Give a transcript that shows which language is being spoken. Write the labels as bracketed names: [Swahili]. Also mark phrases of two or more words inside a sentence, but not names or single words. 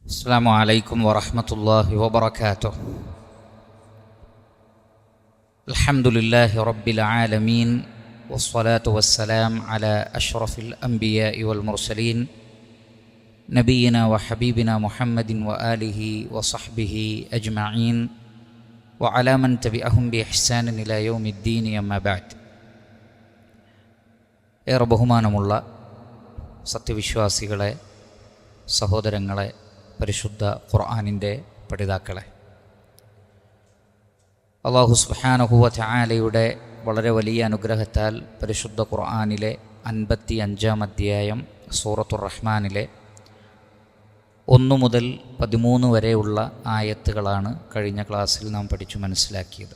[Arabic] السلام عليكم ورحمة الله وبركاته. الحمد لله رب العالمين، والصلاة والسلام على أشرف الأنبياء والمرسلين نبينا وحبيبنا محمد وآله وصحبه أجمعين وعلى من تبعهم بإحسان إلى يوم الدين. أما بعد. [Malayalam] ഏറെ ബഹുമാനമുള്ള സത്യവിശ്വാസികളെ, സഹോദരങ്ങളെ, പരിശുദ്ധ ഖുർആനിൻ്റെ പഠിതാക്കളെ, അല്ലാഹു [Arabic] سبحانه وتعالى [Malayalam] വളരെ വലിയ അനുഗ്രഹത്താൽ പരിശുദ്ധ ഖുർആനിലെ 55-ാം അധ്യായം സൂറത്തുർ റഹ്മാനിലെ 1 മുതൽ 13 വരെയുള്ള ആയത്തുകളാണ് കഴിഞ്ഞ ക്ലാസ്സിൽ നാം പഠിച്ചു മനസ്സിലാക്കിയത്.